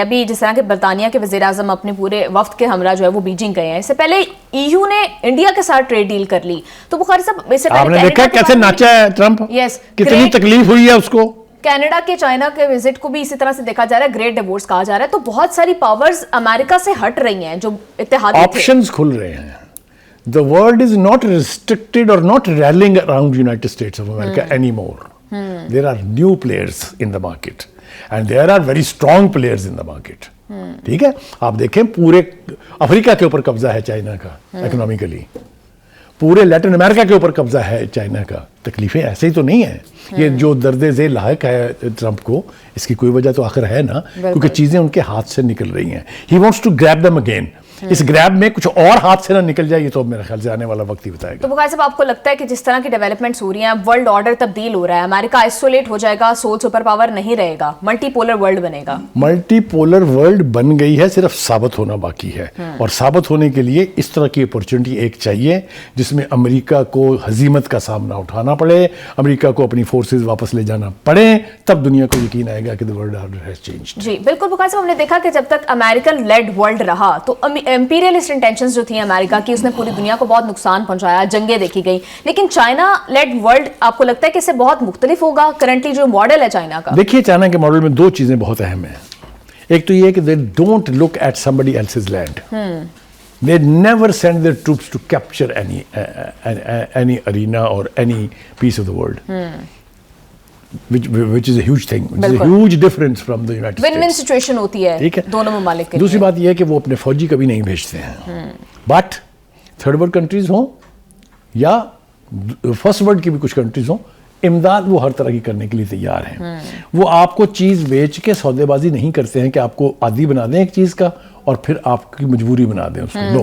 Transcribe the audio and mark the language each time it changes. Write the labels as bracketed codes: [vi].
[ur] ابھی جس طرح کہ برطانیہ کے وزیر اعظم اپنے پورے وفد کے ہمراہ جو ہے وہ بیجنگ گئے ہیں. اس سے پہلے ای یو نے انڈیا کے ساتھ ٹریڈ ڈیل کر لی. تو بخاری صاحب اس سے پہلے آپ نے دیکھا کیسے ناچا ہے ٹرمپ, کتنی تکلیف ہوئی ہے اس کو. کینیڈا کے چائنا کے وزٹ کو بھی اسی طرح سے دیکھا جا رہا ہے, گریٹ ڈیوورس کہا جا رہا ہے. تو بہت ساری پاورز امریکہ سے ہٹ رہی ہیں جو اتحادی تھے. آپشنز کھل رہے ہیں. [en] The world is not restricted or not rallying around United States of America anymore. There are new players in the market and there are very strong players in the market. [ur] ٹھیک ہے, آپ دیکھیں پورے افریقہ کے اوپر قبضہ ہے چائنا کا اکنامیکلی, پورے لیٹن امریکہ کے اوپر قبضہ ہے چائنا کا. تکلیفیں ایسے ہی تو نہیں ہیں. یہ جو درد ذیل لاحق ہے ٹرمپ کو, اس کی کوئی وجہ تو آخر ہے نا, کیونکہ چیزیں ان کے ہاتھ سے نکل رہی ہیں. [en] He wants to grab them again. [ur] اس گریب میں کچھ اور ہاتھ سے نہ نکل جائے, یہ تو میرے خیال سے آنے والا وقت ہی بتائے گا. تو بخاری صاحب آپ کو لگتا ہے کہ جس طرح کی ڈیولپمنٹس ہو رہی ہیں, ورلڈ آرڈر تبدیل ہو رہا ہے, امریکہ آئسولیٹ ہو جائے گا, سول سپر پاور نہیں رہے گا, ملٹی پولر ورلڈ بنے گا؟ ملٹی پولر ورلڈ بن گئی ہے, صرف ثابت ہونا باقی ہے. اور ثابت ہونے کے لیے اس طرح کی اپورچونٹی ایک چاہیے جس میں امریکہ کو ہزیمت کا سامنا اٹھانا پڑے, امریکہ کو اپنی فورسز واپس لے جانا پڑے, تب دنیا کو یقین آئے گا کہ [en] the world order has changed. [ur] جی بالکل بخاری صاحب, ہم نے دیکھا کہ جب تک امریکن لیڈ ورلڈ رہا تو امپیریلسٹ انٹینشنز جو تھیں امریکہ کی، اس نے پوری دنیا کو بہت نقصان پہنچایا، جنگیں دیکھی گئی، لیکن چائنا لیڈ ورلڈ آپ کو لگتا ہے کہ اس سے بہت مختلف ہوگا کرنٹلی جو ماڈل ہے چائنا کا؟ دیکھیے چائنا کے ماڈل میں دو چیزیں بہت اہم ہیں. ایک تو یہ کہ [en] they don't look at somebody else's land. They never send their troops to capture any arena or any piece of the world. Which is a huge thing. Which is a huge difference from the United States. [ur] Win-win situation ہوتی ہے دونوں ممالک کے لیے. دوسری بات یہ ہے کہ وہ اپنے فوجی کبھی نہیں بھیجتے ہیں. بٹ تھرڈ ورلڈ کنٹریز ہوں یا فرسٹ ورلڈ کی بھی کچھ کنٹریز ہوں، امداد وہ ہر طرح کی کرنے کے لیے تیار ہیں. وہ آپ کو چیز بیچ کے سودے بازی نہیں کرتے ہیں کہ آپ کو عادی بنا دیں ایک چیز کا اور پھر آپ کی مجبوری بنا دیں اس کو.